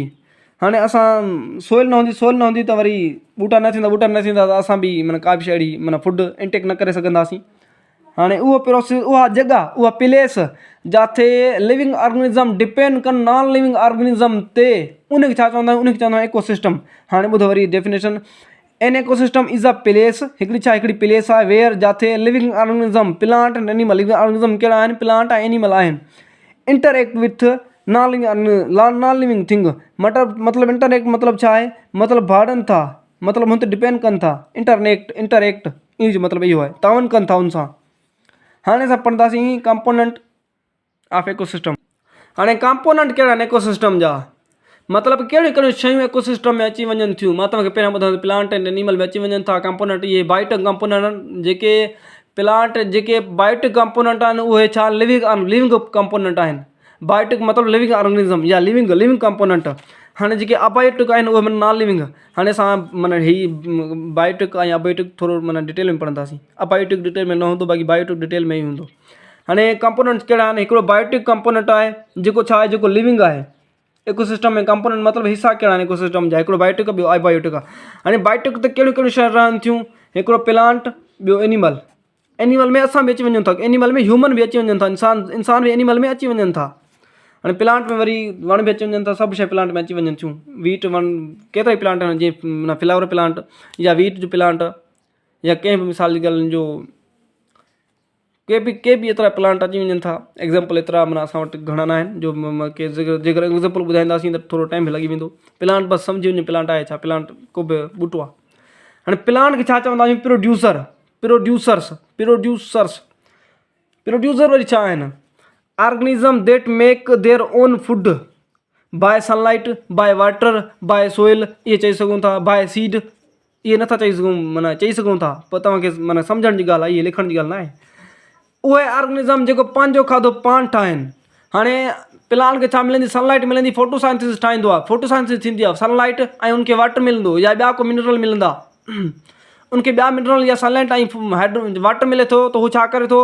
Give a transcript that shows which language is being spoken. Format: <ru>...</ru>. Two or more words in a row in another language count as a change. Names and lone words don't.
<sd>हाणे असां सोइल न हूंदी त वरी ॿूटा न थींदा त असां बि माना का बि शइ अहिड़ी माना</sd> <en>food intake</en> <sd>न करे सघंदासीं। हाणे उहो प्रोसेस, उहा जॻह, उहा प्लेस जिथे</sd> <en>living organism</en> <sd>डिपेंड कनि</sd> <en>non living organism</en> <sd>ते, उनखे छा चवंदा आहियूं, उनखे चवंदा आहियूं इकोसिस्टम। हाणे ॿुधो वरी डेफिनेशन,</sd> <en>An ecosystem is a place,</en> <sd>हिकिड़ी प्लेस आहे वेयर जिथे</sd> <en>living organism plant and animal, living organism</en> <sd>कहिड़ा आहिनि, प्लांट ऐं एनिमल आहिनि,</sd> <en>interact with non living thing,</en> <sd>मतिलबु इंटरेक्ट मतिलबु छा आहे, मतिलबु भाड़नि था, मतिलबु हुन ते डिपेंड कनि था, इंटरेक्ट इन जो मतिलबु इहो आहे, तावन कनि था हुन सां। हाणे असां पढ़ंदासीं</sd> <en>component of ecosystem.</en> <sd>हाणे कंपोनेंट कहिड़ा आहिनि इकोसिस्टम जा, मतिलबु कहिड़ियूं शयूं इकोसिस्टम में अची वञनि थियूं। मां तव्हांखे पहिरियां ॿुधायां</sd> <en>plant and animal</en> <sd>में अची वञनि था कंपोनेंट, इहे</sd> <en>biotic component</en> <sd>आहिनि। जेके प्लांट जेके</sd> <en>biotic component</en> <sd>आहिनि उहे छा</sd> <en>living component</en> <sd>आहिनि, बायोटिक मतिलबु</sd> <en>living organism</en> <sd>या</sd> <en>living component.</en> <sd>हाणे जेके अबायोटिक आहिनि उहे माना</sd> <en>non living.</en> <sd>हाणे असां माना हीअ बायोटिक ऐं अबायोटिक थोरो माना डिटेल में पढ़ंदासीं, अबायोटिक डिटेल में न हूंदो, बाक़ी बायोटिक डिटेल में ई हूंदो। हाणे कंपोनेंट्स कहिड़ा आहिनि, हिकिड़ो</sd> <en>biotic component</en> <sd>आहे जेको छा आहे, जेको लिविंग आहे इकोसिस्टम में। कंपोनेंट मतिलबु हिसा कहिड़ा आहिनि इकोसिस्टम जा, हिकिड़ो बायोटिक ॿियो अबायोटिक आहे। हाणे बायोटिक त कहिड़ियूं शयूं रहनि थियूं, हिकिड़ो प्लांट, ॿियो एनिमल में असां बि अची वञूं था, एनिमल में ह्यूमन बि अची वञनि था, इंसान बि एनिमल में अची वञनि था। हाणे प्लांट में वरी वण बि अची वञनि था, सभु शइ प्लांट में अची वञनि थियूं, वीट वण केतिरा ई प्लांट आहिनि, जीअं</sd> <en>flower plant</en> <sd>या वीट जो प्लांट या कंहिं बि मिसाल जी ॻाल्हि जो के बि एतिरा प्लांट अची वञनि था। एग्ज़ाम्पल एतिरा माना असां वटि घणा न आहिनि जो जेकर एग्ज़ाम्पल ॿुधाईंदासीं त थोरो टाइम लॻी वेंदो। प्लांट बसि सम्झी वञे प्लांट आहे छा, प्लांट को बि ॿूटो आहे। हाणे प्लांट खे छा चवंदा आहियूं, प्रोड्यूसर वरी छा आहिनि,</sd> <en>organism that make their own food by sunlight, by water, by soil,</en> <sd>ये चई सघूं था,</sd> <en>by seed,</en> <sd>ये नथा चई सघूं, माना चई सघूं था, पर तव्हांखे माना सम्झण जी ॻाल्हि आहे, इहे लिखण जी ॻाल्हि न आहे। उहे ऑर्गेनिज्म जेको पंहिंजो खाधो पाण ठाहिनि। हाणे प्लांट खे छा मिलंदी? सनलाइट मिलंदी, फोटोसाइंथिसिस ठाहींदो आहे, फोटोसाइंथिसिस थींदी आहे सनलाइट, ऐं उनखे वाटर मिलंदो या ॿिया को मिनरल मिलंदा उनखे ॿिया मिनरल या सनलाइट ऐं वाटर मिले थो, त हू छा करे थो?</sd>